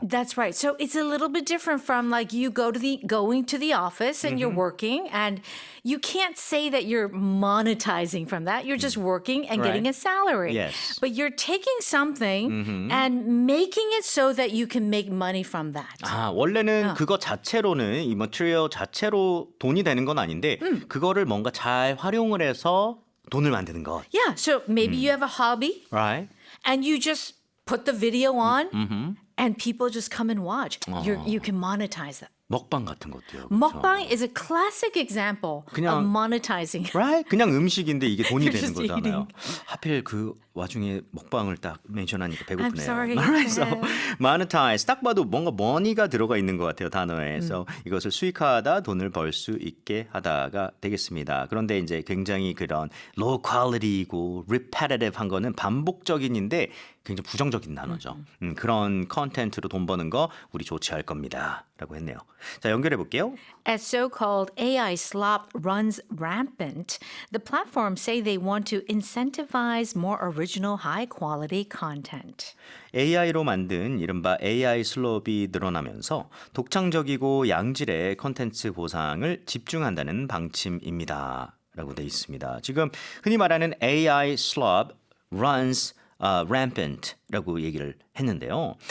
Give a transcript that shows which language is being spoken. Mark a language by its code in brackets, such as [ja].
[en] That's right. So it's a little bit different from like you going to the office and you're working and you can't say that you're monetizing from that. You're just working and getting a salary. Yes. But you're taking something and making it so that you can make money from that. [ko] 원래는 그거 자체로는 이 머티리얼 자체로 돈이 되는 건 아닌데 그거를 뭔가 잘 활용을 해서 돈을 만드는 것. [en] Yeah. So maybe you have a hobby Right? and you just put the video on and people just come and watch. You can monetize that. [ko] 먹방 같은 것도요. 그렇죠? [en] Mukbang is a classic example of [ko] 그냥- [en] monetizing. Right? [ko] 그냥 음식인데 이게 돈이 [en] You're [ko] 되는 [en] just [ko] 거잖아요. 하필 그 와중에 먹방을 딱 멘션하니까 배고프네요. [en] I'm sorry. Alright, so [ko] monetize 딱 봐도 뭔가 money가 들어가 있는 것 같아요 단어에. 그래서 이것을 수익화하다 돈을 벌 수 있게 하다가 되겠습니다. 그런데 이제 굉장히 그런 low quality이고 repetitive한 거는 반복적인인데 굉장히 부정적인 단어죠. 그런 컨텐츠로 돈 버는 거 우리 조치할 겁니다. 라고 했네요. 자, 연결해 볼게요. [en] As so-called AI slop runs rampant, the platforms say they want to incentivize more original high-quality content. [ko] AI로 만든 이른바 AI 슬롭이 늘어나면서 독창적이고 양질의 컨텐츠 보상을 집중한다는 방침입니다. 라고 돼 있습니다. 지금 흔히 말하는 [en] AI slop runs rampant [ko] 라고 얘기를 했는데요.